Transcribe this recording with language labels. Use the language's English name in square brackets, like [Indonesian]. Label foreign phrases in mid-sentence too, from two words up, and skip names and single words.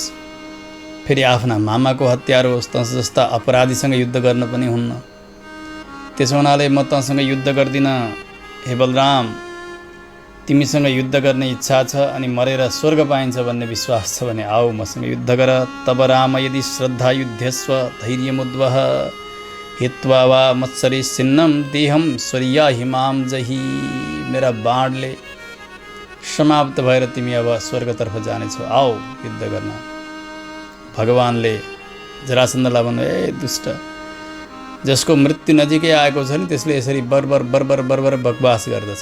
[Nepali] फेरि आफ्ना मामाको हत्यारो होस्, तँस जस्ता अपराधीसँग युद्ध गर्न पनि हुन्न। त्यसो हुनाले म तँसँग युद्ध गर्दिनँ। हे बलराम, तिमीसँग युद्ध गर्ने इच्छा छ अनि मरेर स्वर्ग पाइन्छ भन्ने विश्वास छ भने आऊ मसँग युद्ध गर। [Sanskrit] तब राम यदि श्रद्धा युद्धस्व धैर्यमुद्वह हित्वा वा मत्सरी सिन्नम देहम स्वर्या हिमाम जही। [Nepali] मेरा बाणले समाप्त भएर तिमी अब स्वर्गतर्फ जानेछौ, आओ युद्ध गर्न। भगवानले जरासन्धलाई भन्नु, ए दुष्ट, जसको मृत्यु नजिकै आएको छ नि त्यसले यसरी बरबर बरबर बरबर बकवास गर्दछ।